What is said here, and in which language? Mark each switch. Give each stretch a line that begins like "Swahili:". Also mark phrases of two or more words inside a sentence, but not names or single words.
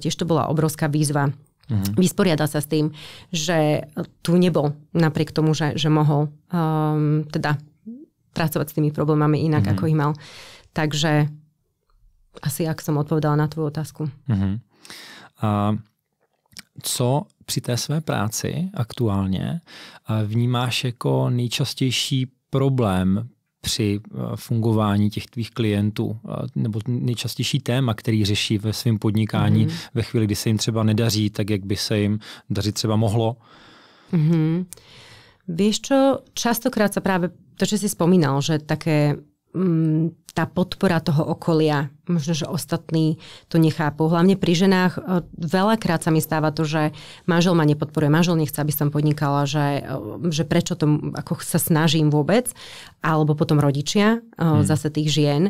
Slovak: Tiež to bola obrovská výzva. Vysporiada sa s tým, že tu nebol napriek tomu, že mohol teda pracovať s tými problémami inak, ako ich mal. Takže asi ak som odpovedala na tvoju otázku.
Czech: Co při té své práci aktuálně vnímáš jako nejčastější problém při fungování těch tvých klientů, nebo nejčastější téma, který řeší ve svém podnikání ve chvíli, kdy se jim třeba nedaří, tak jak by se jim dařit třeba mohlo?
Slovak: Vieš čo, častokrát sa práve to, čo si spomínal, že také tá podpora toho okolia, možno, že ostatní to nechápu. Hlavne pri ženách veľakrát sa mi stáva to, že manžel ma nepodporuje, manžel nechce, aby som podnikala, že prečo to ako sa snažím vôbec, alebo potom rodičia, zase tých žien.